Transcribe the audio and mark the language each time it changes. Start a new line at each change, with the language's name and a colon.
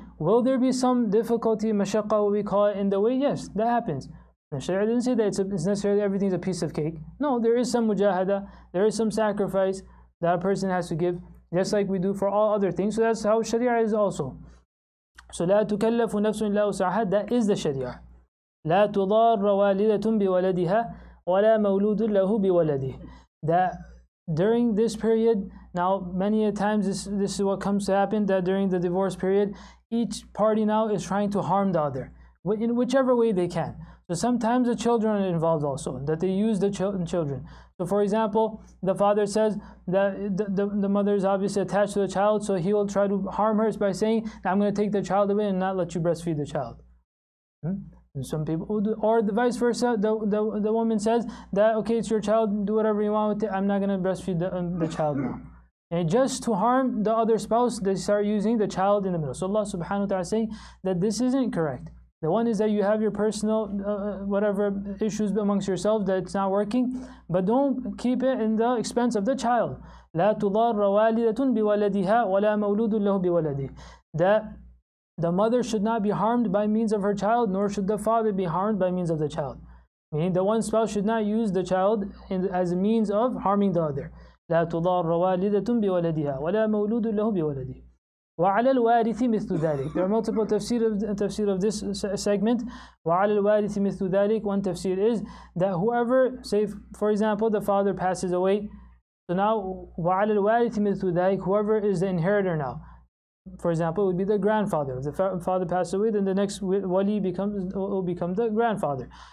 English: Will there be some difficulty, mashaqqa, what we call it, in the way? Yes, that happens. The Sharia didn't say that it's necessarily everything's a piece of cake. No, there is some mujahada, there is some sacrifice that a person has to give, just like we do for all other things. So that's how Sharia is also. So
Arabic: لا تكلف نفس إلا وسعها,
English: that is the Sharia.
Arabic: لا تضار والدة بولدها ولا مولود له بولده.
English: That during this period, now many a times this is what comes to happen, that during the divorce period, each party now is trying to harm the other in whichever way they can. So sometimes the children are involved also, that they use the children. So for example, the father says that the mother is obviously attached to the child, so he will try to harm her by saying, I'm going to take the child away and not let you breastfeed the child. And some people do, or the vice versa, the woman says that, okay, it's your child, do whatever you want with it, I'm not going to breastfeed the child now. And just to harm the other spouse, they start using the child in the middle. So Allah subhanahu wa ta'ala is saying that this isn't correct. The one is that you have your personal whatever issues amongst yourselves that it's not working, but don't keep it in the expense of the child.
Arabic: لا تضار والدة بولدها ولا مولود له بولده.
English: That the mother should not be harmed by means of her child, nor should the father be harmed by means of the child. Meaning the one spouse should not use the child as a means of harming the other.
Arabic: لا تضار والدة بولدها ولا مولود له بولده. وعلى الوارث مثل ذلك.
English: There are multiple tafsir of this segment.
Arabic: وعلى الوارث مثل ذلك.
English: One tafsir is that whoever, say for example, the father passes away, so now
Arabic: وعلى الوارث مثل ذلك,
English: whoever is the inheritor now, for example, it would be the grandfather. If the father passed away, then the next wali will become the grandfather.